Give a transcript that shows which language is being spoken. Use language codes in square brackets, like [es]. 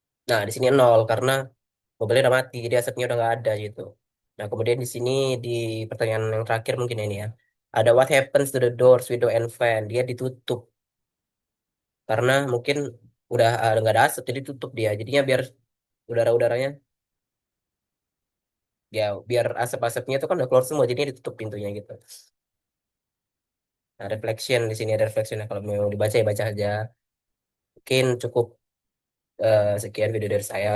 [id] Nah, di sini nol karena mobilnya udah mati, jadi asapnya udah nggak ada gitu. Nah, kemudian di sini di pertanyaan yang terakhir mungkin ini ya. Ada [en] what happens to the doors, window, and fan? [id] Dia ditutup karena mungkin udah nggak ada asap, jadi tutup dia. Jadinya biar udara-udaranya ya biar asap-asapnya itu kan udah keluar semua jadinya ditutup pintunya gitu. Nah, reflection di sini ada reflectionnya kalau mau dibaca ya baca aja. Mungkin cukup Sekian video dari saya.